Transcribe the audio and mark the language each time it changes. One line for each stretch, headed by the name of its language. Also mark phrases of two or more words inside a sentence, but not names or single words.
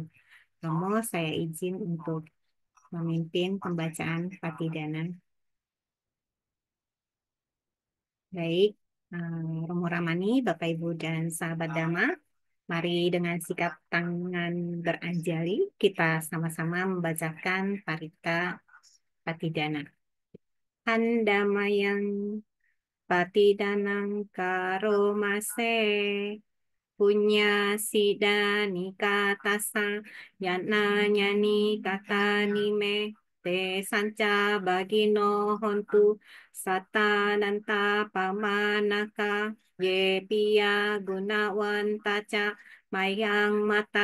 Indonesian: Romo, saya izin untuk memimpin pembacaan Patidana. Baik, Romo Ramani, Bapak Ibu dan sahabat Dhamma, mari dengan sikap tangan beranjali, kita sama-sama membacakan Parita Patidana.
Pali: Handamayang Patidanang karomase punya sidani katasa yana nyani katani me te sanca bagino hontu satananta pamanaka ye piya gunawantaca mayang mata